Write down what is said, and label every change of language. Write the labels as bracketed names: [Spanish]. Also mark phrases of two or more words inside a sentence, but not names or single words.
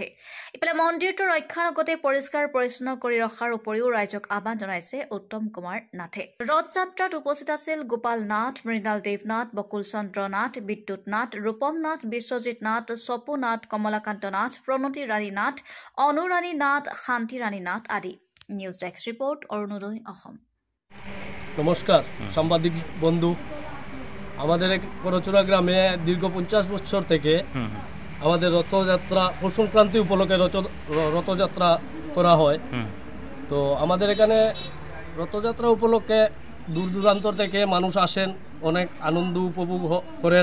[Assamese] ইফালে মন্দিৰটো ৰক্ষাৰ লগতে পৰিষ্কাৰ পৰিচ্ছন্ন কৰি ৰখাৰ উপৰিও ৰাইজক আহ্বান জনাইছে উত্তম কুমাৰ নাথে। ৰথযাত্ৰাত উপস্থিত আছিল গোপাল নাথ, মৃণাল দেৱনাথ, বকুল চন্দ্ৰ নাথ, বিদ্যুৎ নাথ, ৰূপম নাথ, বিশ্বজিৎ নাথ, চপু নাথ, কমলাকান্ত নাথ, প্ৰণতি ৰাণী নাথ, অনুৰাণী নাথ, শান্তি ৰাণী নাথ আদি। [Bangla] নিউজ ডেস্ক রিপোর্ট, অরুণোদয় অসম। নমস্কার সাংবাদিক বন্ধু, আমাদের করচুরা গ্রামে দীর্ঘ 50 বছর থেকে আমাদের রথযাত্রা পৌষ সংক্রান্তি উপলক্ষে রথযাত্রা করা হয়। তো আমাদের এখানে রথযাত্রা উপলক্ষে দূর দূরান্ত থেকে মানুষ আসেন, অনেক আনন্দ উপভোগ করেন।